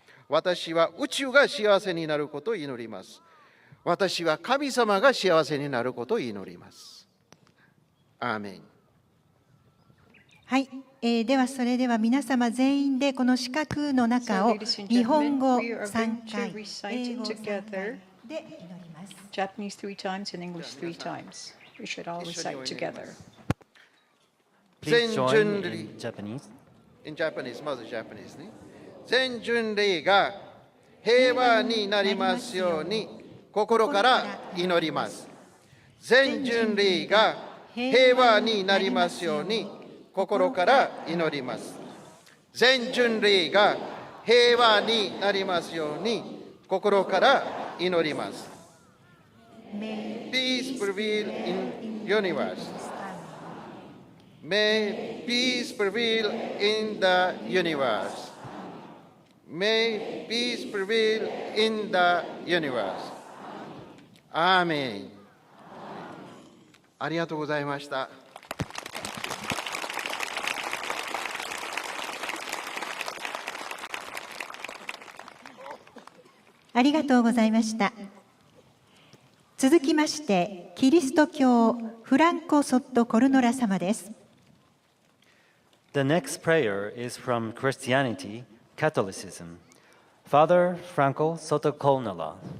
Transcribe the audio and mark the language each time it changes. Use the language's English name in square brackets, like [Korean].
[Japanese] 私は宇宙が幸せになることを祈ります。私は神様が幸せになることを祈ります。アーメン。はい、ではそれでは皆様全員でこの四角の中を日本語3回、英語3回で祈ります。 [English] Japanese 3 times and English 3 times. We should all recite together. Please join in Japanese. In Japanese, [Japanese] まず [English] Japanese ね。 [Japanese] 全人類が平和になりますように心から祈ります。全人類が平和になりますように心から祈ります。全人類が平和になりますように心から祈ります。 [English] Peace prevail in universe. May peace prevail in the universe. May peace prevail in the universe. [Japanese] アーメン。ありがとうございました。ありがとうございました。続きまして、キリスト教フランコ・ソット・コルノラ様です。 [English] The next prayer is from Christianity, Catholicism. Father Franco Sotokolnala.